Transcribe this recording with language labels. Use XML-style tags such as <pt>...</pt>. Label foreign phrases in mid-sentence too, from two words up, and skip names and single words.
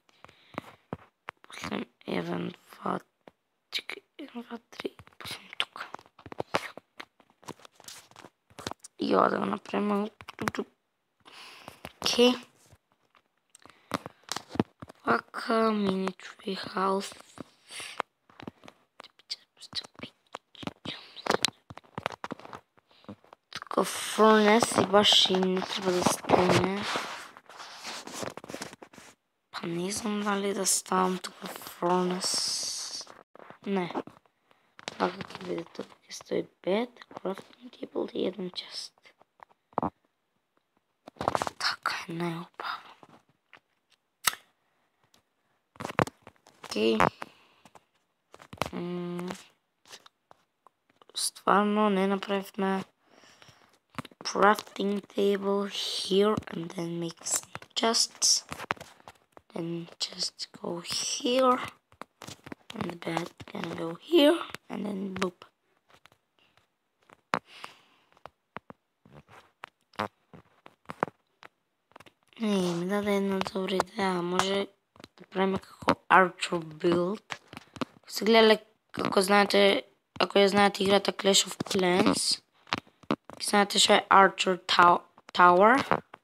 <mk>После 1, 2, 3, после тука. И ова да го направиме. Окей. Вака, мини</mk> <en>tree house.</en> <mk>Тука фурнес и баш и не треба да стане. Па не знам дали да ставам тука фурнес. Не. Вака ќе биде тука, ќе стои бед,</mk> <en>crafting table</en> <mk>и еден</mk> <en>chest.</en> <mk>Така е најубаво. Окей. Стварно не направивме</mk> <en>crafting table here and then make some chests. Then just go here. And the bed can go here. And then boop.</en> <mk>Ми даде една добра идеја. Може да правиме како Archer build. Се гледале, ако знаете, ако ја знаете играта Clash of Clans, знаете што е Archer Tower.</mk>